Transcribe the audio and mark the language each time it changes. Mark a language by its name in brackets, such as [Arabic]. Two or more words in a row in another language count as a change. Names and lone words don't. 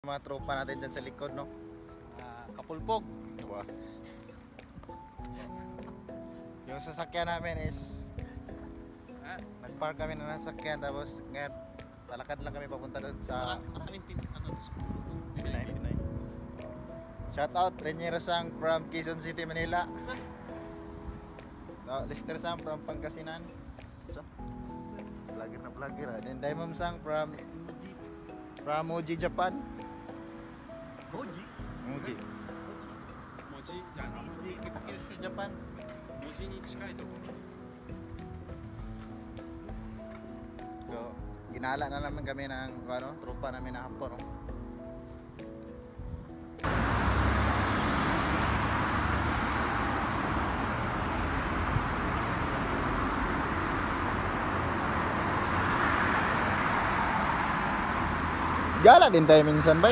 [Filipino] Mga tropa natin dyan sa likod, no? Kapulpog. Diba? Yung sasakyan namin is nagpark kami na sasakyan, tapos ngayon talakad lang kami papunta doon sa Pinay. [English] Shout out Reñero Sang from Quezon City, Manila. Lister Sang from Pangasinan. So, vlogger. Then Diamond Sang from Moji, Japan. Moji? Moji. [Japanese] 文字じゃないですね。北九州ジャパン。文字に近いところです。 [Filipino] So, ginala na naman kami ng ano, tropa namin na hapon, no? Gala din tayo minsan ba?